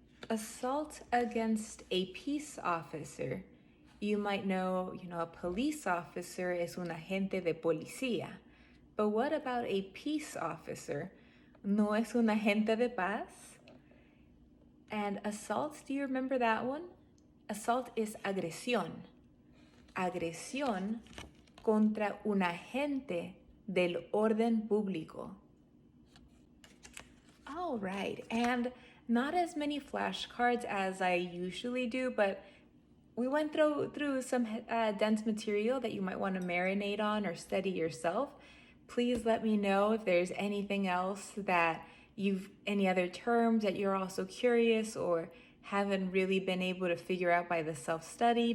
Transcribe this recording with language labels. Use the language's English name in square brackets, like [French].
[English] Assault against a peace officer. You might know, a police officer [Spanish] es un agente de policía. [English] But what about a peace officer? [Spanish] ¿No es un agente de paz? [English] And assault, do you remember that one? Assault is agresión. [Spanish] Agresión contra un agente del orden público. [English] All right, and not as many flashcards as I usually do, but we went through some dense material that you might want to marinate on or study yourself. Please let me know if there's anything else that any other terms that you're also curious or haven't really been able to figure out by the self-study.